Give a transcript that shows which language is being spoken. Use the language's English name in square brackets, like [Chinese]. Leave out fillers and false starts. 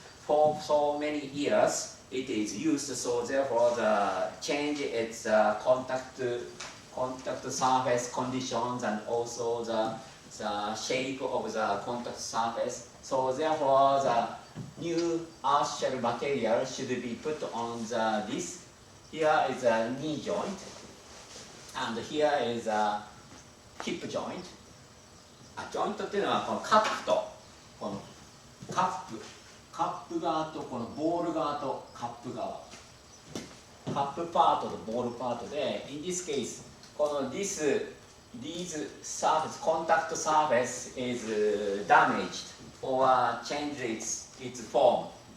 [English] For so many years, it is used. So therefore, the change its contact surface conditions and also the shape of the contact surface. So therefore, the new artificial material should be put on this. Here is a knee joint, and here is a hip joint. [Japanese] ジョイントっていうのはこのカップとこのカップ側とこのボール側とカップ側。カップパートとボールパートで、 [English] in this case, [Japanese] この [English] these surface, contact surface is damaged or changed its form.